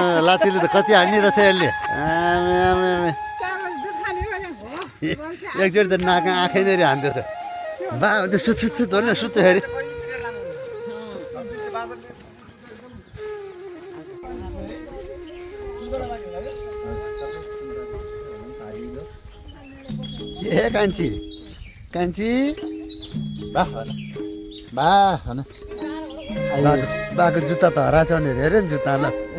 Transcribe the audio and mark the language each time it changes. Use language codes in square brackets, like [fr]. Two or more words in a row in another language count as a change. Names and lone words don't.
[ne] लाठीले त कति हान्ने रहेछ यसले आमे आमे आमे एकचोटि त नाक आँखै नै हान्दैछ बा सुत सुत सुत भने सुत्छ फेरि ए कान्छी कान्छी बा बा भन बाको जुत्ता त हराएछ भने हेऱ्यो नि जुत्ता ल